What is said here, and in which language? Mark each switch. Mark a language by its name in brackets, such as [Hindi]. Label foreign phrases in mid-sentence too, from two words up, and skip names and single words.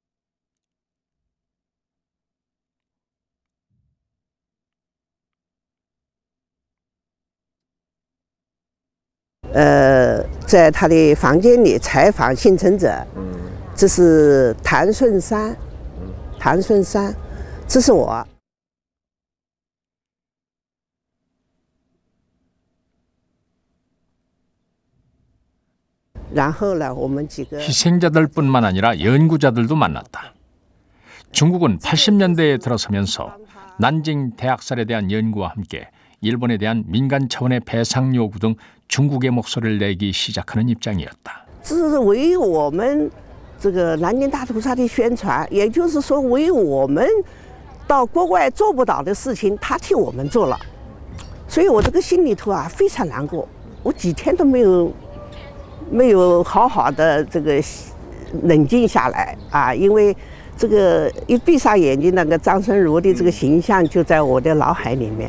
[Chinese] 在他的房间里采访幸存者，这是谭顺山，这是我。 [Korean] 희생자들뿐만 아니라 연구자들도 만났다. 중국은 80년대에 들어서면서 난징 대학살에 대한 연구와 함께 일본에 대한 민간 차원의 배상 요구 등 중국의 목소리를 내기 시작하는 입장이었다. [Chinese] 这是为我们这个南京大屠杀的宣传，也就是说，为我们到国外做不到的事情，他替我们做了。所以我这个心里头非常难过，我几天都没有好好的这个冷静下来因为这个一闭上眼睛，那个张春如的这个形象就在我的脑海里面。